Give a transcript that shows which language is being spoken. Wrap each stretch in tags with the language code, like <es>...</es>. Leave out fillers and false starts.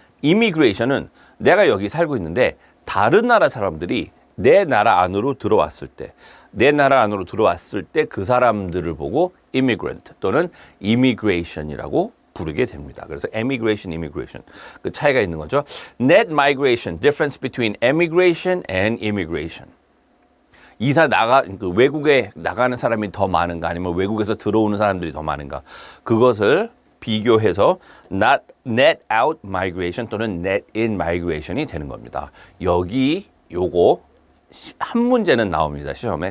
<ko>immigration은 내가 여기 살고 있는데 다른 나라 사람들이 내 나라 안으로 들어왔을 때, 내 나라 안으로 들어왔을 때 그 사람들을 보고 immigrant 또는 immigration이라고 부르게 됩니다. 그래서 emigration, immigration 그 차이가 있는 거죠.</ko> <en>Net migration, difference between emigration and immigration.</en> <ko>그 외국에 나가는 사람이 더 많은가 아니면 외국에서 들어오는 사람들이 더 많은가 그것을 비교해서 net out migration 또는 net in migration이 되는 겁니다. 여기 요거 한 문제는 나옵니다. 시험에.</ko>